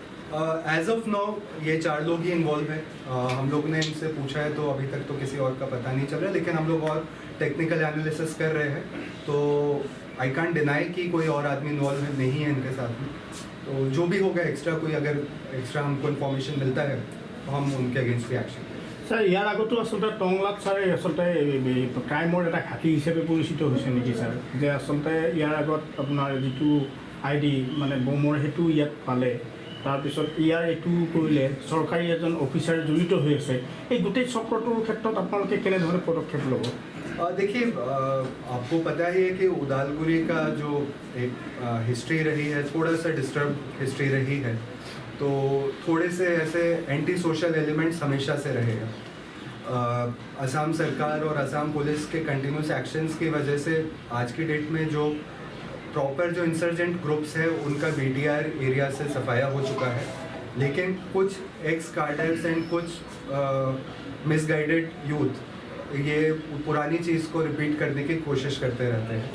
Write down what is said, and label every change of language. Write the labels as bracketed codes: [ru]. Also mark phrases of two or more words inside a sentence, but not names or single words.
[en] as of now [hi] ये 4 लोग ही इन्वॉल्व हैं। हम लोग ने इनसे पूछा है तो अभी तक तो किसी और का पता नहीं चल रहा है लेकिन हम लोग और [en] technical analysis [hi] कर रहे हैं तो [en] I can't deny [hi] कि कोई और आदमी इन्वॉल्व नहीं है इनके साथ में। तो जो भी होगा एक्स्ट्रा कोई अगर एक्स्ट्रा हमको इन्फॉर्मेशन मिलता है तो हम उनके अगेंस्ट भी एक्शन करेंगे। [as] ছাৰ ইয়াৰ আগতো আচলতে টংলাত ছাৰে আচলতে ক্ৰাইমৰ এটা ঘাটি হিচাপে পৰিচিত হৈছে নেকি ছাৰ যে আচলতে ইয়াৰ আগত আপোনাৰ যিটো ID মানে বোমৰ সেইটো ইয়াত পালে তাৰপিছত ইয়াৰ এইটো কৰিলে চৰকাৰী এজন অফিচাৰ জড়িত হৈ আছে এই গোটেই চক্ৰটোৰ ক্ষেত্ৰত আপোনালোকে কেনেধৰণে পদক্ষেপ ল'ব? [hi] देखिए आपको पता ही है कि उदालगुरी का जो एक हिस्ट्री रही है थोड़ा सा [en] disturb history [hi] रही है तो थोड़े से ऐसे [en] anti social elements [hi] हमेशा से रहे हैं। असम सरकार और असम पुलिस के [en] continuous actions [hi] की वजह से आज की डेट में जो प्रॉपर जो [en] insurgent groups [hi] है उनका BTR एरिया से सफाया हो चुका है लेकिन कुछ [en] ex cadres and [hi] कुछ [en] misguided youth [hi] ये पुरानी चीज़ को रिपीट करने की कोशिश करते रहते हैं।